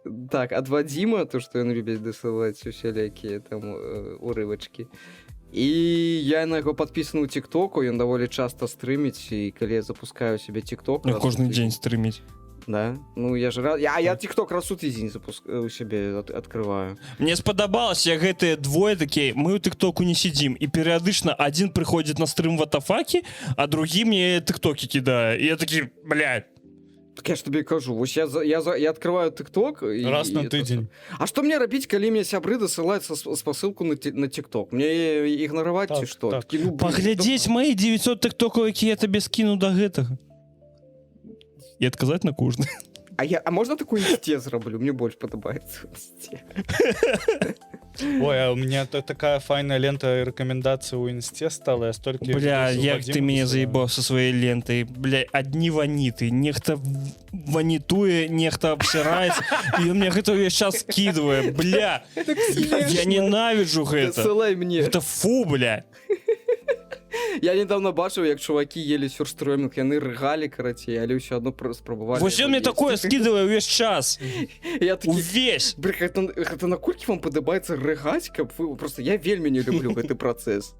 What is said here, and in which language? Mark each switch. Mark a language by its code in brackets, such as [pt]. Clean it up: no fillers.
[be] Так, ад Вадзіма, то, што ён любіць дасылаць усялякія там урывачкі. І я на яго падпісаны ў тиктоку, ён даволі часта стрыміць, і калі я запускаю себе тикток... Кожны дзень стрыміць. Да? Ну, я ж рад... Я тикток раз у тыдзень [ru] у себе открываю. [be] Мне спадабалася гэтыя двое такія, мы ў тыктоку не сидзім, і перыядычна адзін прыходзіць на стрым Ватафакі, а другі мне тыктокі кідае. І я такі, блядь. Так я ж табе кажу, вось я открываю тикток... Раз на тыдзень. А што мне рабіць, калі мне сябры дасылаюць спасылку на тикток? Мне ігнараваць ці што? Так. Такі, ну, Паглядзець мои 900 тыктокаў, які я табе скіну да гэтага. І адказаць на кожны. А можна такую інсте зраблю? Мне больш падабаецца інсте. [ru] Ой, а у меня такая файная лента рекомендаций у инсте стала, я столько... Бля, як ты меня заебал со своей лентой. Бля, одни ваниты. Нехта ванитуе, нехта обсирается. И он мне это увесь час скидывает. Бля, я ненавижу это. [be] Дасылай мне. [ru] Это фу, бля. [be] Я недавно бачыў, як чувакі ели сюрстрёмінг, яны рыгалі, карацей, але ўсё адно спрабавалі. [ru] Вось он мне такое скидывае увесь час. [be] Я такі, Увесь. гэта наколькі вам падабаецца рыгаць, каб вы... Просто я вельмі не люблю гэты працэс.